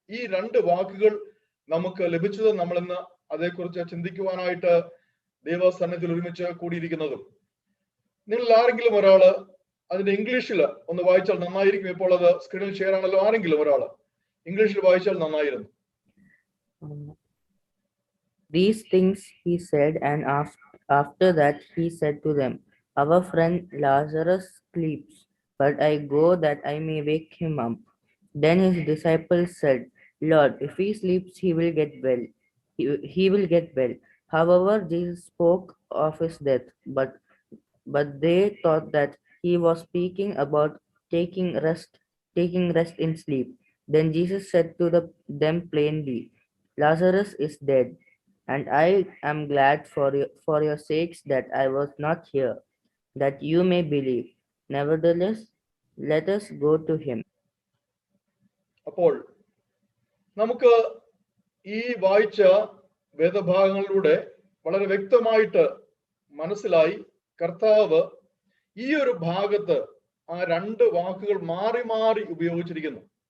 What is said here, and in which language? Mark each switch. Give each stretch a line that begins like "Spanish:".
Malayalam: ഈ രണ്ട് വാക്കുകൾ നമുക്ക് ലഭിച്ചത്. നമ്മളിന്ന് അതേക്കുറിച്ച് ചിന്തിക്കുവാനായിട്ട് ദൈവസന്നിധിയിൽ ഒരുമിച്ച് കൂടിയിരിക്കുന്നതും. നിങ്ങൾ ആരെങ്കിലും ഒരാള് അതിന്റെ ഇംഗ്ലീഷിൽ ഒന്ന് വായിച്ചാൽ നന്നായിരിക്കും. ഇപ്പോൾ അത് സ്ക്രീനിൽ ഷെയർ ആണല്ലോ. ആരെങ്കിലും ഒരാള് ഇംഗ്ലീഷിൽ വായിച്ചാൽ നന്നായിരുന്നു.
English: These things he said, and after that he said to them, our friend Lazarus sleeps, but I go that I may wake him up. Then his disciples said, Lord, if he sleeps, he will get well. He will get well. However, Jesus spoke of his death, but they thought that he was speaking about taking rest in sleep. Then Jesus said to them plainly, Lazarus is dead, and I am glad for your sakes that I was not here, that you may believe. Nevertheless, let us go to him.
Malayalam: അപ്പോൾ നമുക്ക് ഈ വായിച്ച വേദഭാഗങ്ങളിലൂടെ വളരെ വ്യക്തമായിട്ട് മനസ്സിലായി, കർത്താവ് ഈ ഒരു ഭാഗത്ത് ആ രണ്ട് വാക്കുകൾ മാറി മാറി ഉപയോഗിച്ചിരിക്കുന്നു.